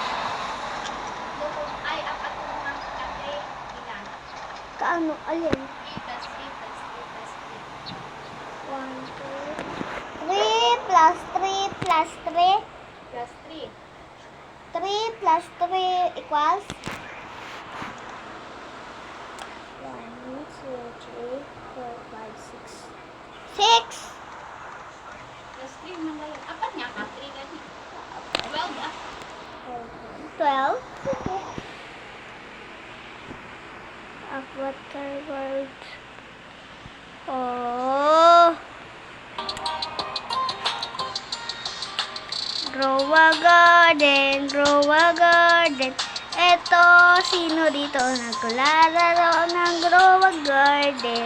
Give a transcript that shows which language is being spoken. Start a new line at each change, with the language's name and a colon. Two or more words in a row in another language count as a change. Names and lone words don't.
Filipino: Ay, apat mo ng kape, ilan? Kaano? Alin?
English: 3 plus 3 plus 3 plus 1, 2, 3 plus 3 plus 3. 3. Plus 3. 3 plus 3 equals 1, 2, 3, 4, 5, 6. 6!
Filipino: Plus 3 naman ba yun? Apat nga ka, 3 ganyan. 12 ah. 12. Avatar world. Oh. Grow a garden, grow a garden. Eto, sino dito naglalaro ng grow a garden?